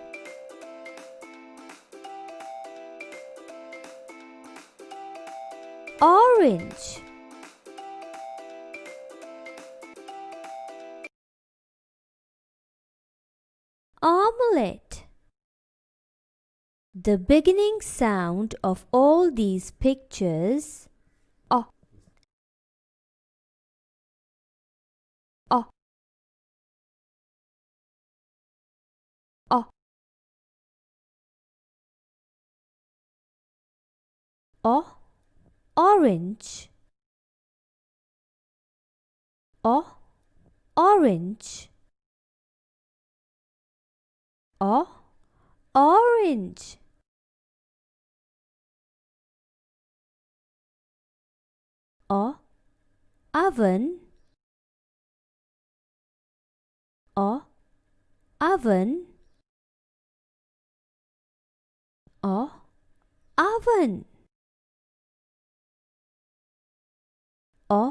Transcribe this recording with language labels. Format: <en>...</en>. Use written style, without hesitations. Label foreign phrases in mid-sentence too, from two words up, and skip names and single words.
<en>Orange. Omelette. The beginning sound of all these pictures O. O. O. O. Orange. O. Orange. O. Orange. O. Oven. O. Oven. O. Oven. O.</en>